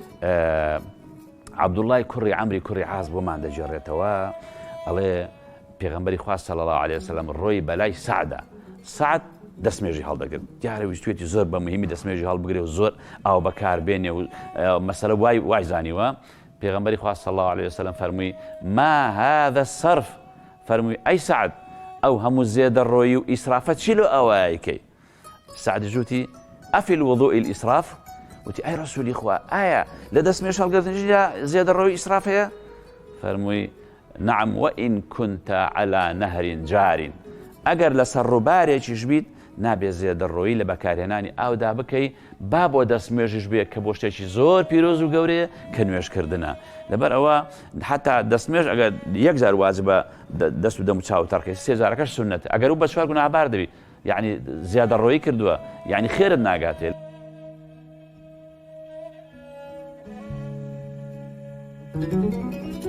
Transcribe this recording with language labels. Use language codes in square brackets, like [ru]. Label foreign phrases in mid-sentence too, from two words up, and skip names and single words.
[ckb] عەبدوڵڵای کوڕی عەمری کوڕی عاز بۆمان دەجێڕێتەوە، ئەڵێ پێغەمبەری خوا [ar] صلی الله عليه وسلم [ckb] ڕۆی بەلای سەعدە. سەعد دەستمێژی هەڵدەگرت، دیارە ویستوێتی زۆر بە مهمی دەستمێژی هەڵبگرێ و زۆر ئاو بەکاربێنێ و مەسەلە وای زانیوە. پێغەمبەری خوا [ar] صلی الله عليه وسلم فەرمووی ما هذا الصرف، [ckb] فەرمووی ئەی سەعد ئەو هەموو زێدە ڕۆیی و ئیسرافە چی لە ئەوەیەکەی؟ سەعد جوتی [ar] ئەفی الوضوء الإسراف، [ckb] وتی ئەی ڕەسوولی خوا ئایا لە دەستمێژ هەڵگرتنیدا زێدە ڕۆی ئیسراف هەیە؟ فەرمووی [ar] نعم وإن كنت على نهر جار، [ckb] ئەگەر لەسەر ڕووبارێکیش بیت نابێ زێدە ڕۆیی لە بەکارهێنانی ئاودا بکەی، با بۆ دەستمێژیش بێت کە بۆ شتێکی زۆر پیرۆز و گەورەیە کە نوێژکردنە. لەبەر ئەوە حتا دەستمێژ ئەگەر 1,000 واجبە دەست و دەم و چاو تەڕکەی 3,000ەکەش سونەتە، ئەگەر و بە 4 گوناهبار دەبی، یعنی زیادە ڕۆیی کردووە، یعنی خێرت ناگاتێت.